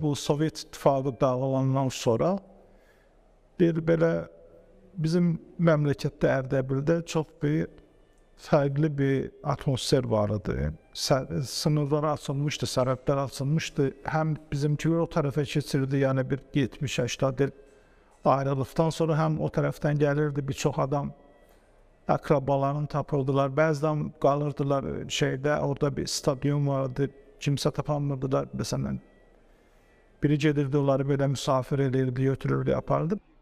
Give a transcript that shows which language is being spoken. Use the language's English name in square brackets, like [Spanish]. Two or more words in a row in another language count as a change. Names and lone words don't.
[Azerbaijani] Bu Sovyet İttifakı dağılandan sonra bir belə bizim memlekette Erdebil'de çok bir farklı bir atmosfer vardı. Sınırlar açılmıştı, sərhədlər açılmıştı. [Turkish] Hem bizimkiler o tarafa geçirdi yani bir 70-80 ayrılıktan sonra hem o taraftan gelirdi birçok adam. [Azerbaijani] Akrabalarını tapıldılar. Bəzən qalırdılar şeydə, orada bir stadyum vardı. Kimsə tapamırdılar. Mesela biri gedirdi, onları belə misafir edirdi, götürürdü, yapardı.